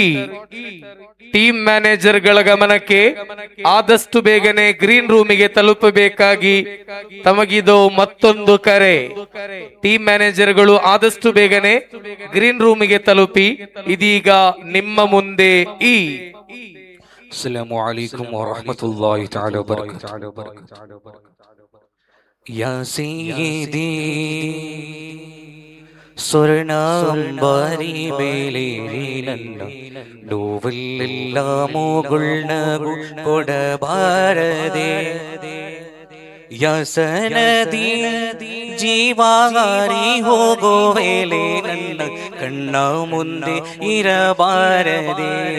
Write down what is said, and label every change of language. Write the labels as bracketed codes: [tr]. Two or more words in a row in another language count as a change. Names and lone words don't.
[en] team manager [kn] ಗಳ ಗಮನಕ್ಕೆ, ಆದಷ್ಟು ಬೇಗನೆ [en] green room [kn] ತಲುಪಬೇಕಾಗಿ ತಮಗಿದು ಮತ್ತೊಂದು ಕರೆ. [en] team managers [kn] ಆದಷ್ಟು ಬೇಗನೆ [en] green room [kn] ತಲುಪಿ. ಇದೀಗ ನಿಮ್ಮ ಮುಂದೆ ಇ. [ar] السلام عليكم ورحمة الله تعالى وبركاته. يا سيدي [kn] ಸ್ವರ್ಣಾಂಬಾರಿ ಮೇಲೇರಿ ನನ್ನ ನೋವಲ್ಲೆಲ್ಲ ಮೂಗುಳ್ನಗು ಕೊಡಬಾರದೆ. ಯಸನದಿ ಜೀವಾರಿ ಹೋಗೋ ವೇಳೆ ನನ್ನ ಕಣ್ಣ ಮುಂದೆ ಇರಬಾರದೆ.